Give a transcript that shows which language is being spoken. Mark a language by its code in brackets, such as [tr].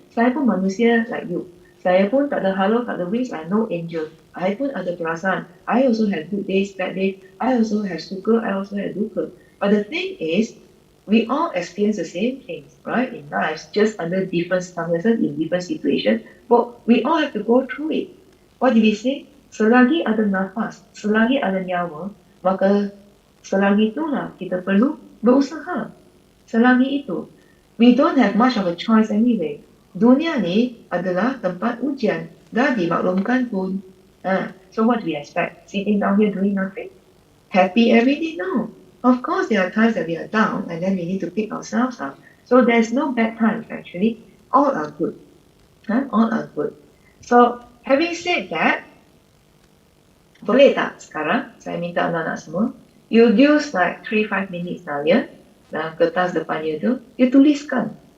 [ms] Saya pun manusia [en] like you. [ms] Saya pun tak ada halo, tak ada wings, [en] I no angel. [ms] I pun ada perasaan. [en] I also have good days, bad days. I also have [ms] suka, [en] I also have [ms] duka. [en] But the thing is, we all experience the same things, right, in life, just under different circumstances, in different situations, but we all have to go through it. What did we say? [ms] Selagi ada nafas, selagi ada nyawa, maka selagi itulah kita perlu berusaha. Selagi itu. [en] We don't have much of a choice anyway. [ms] Dunia ni adalah tempat ujian. Dah dimaklumkan pun. [en] So what do we expect? Sitting down here doing nothing? Happy every day? No. Of course, there are times that we are down and then we need to pick ourselves up. So there's no bad times actually. All are good. All are good. So having said that, [ms] boleh tak sekarang saya minta anak-anak semua, [en] you use like 3-5 minutes now ya, [ms] dalam kertas depan [en] you tu, you [ms] tuliskan.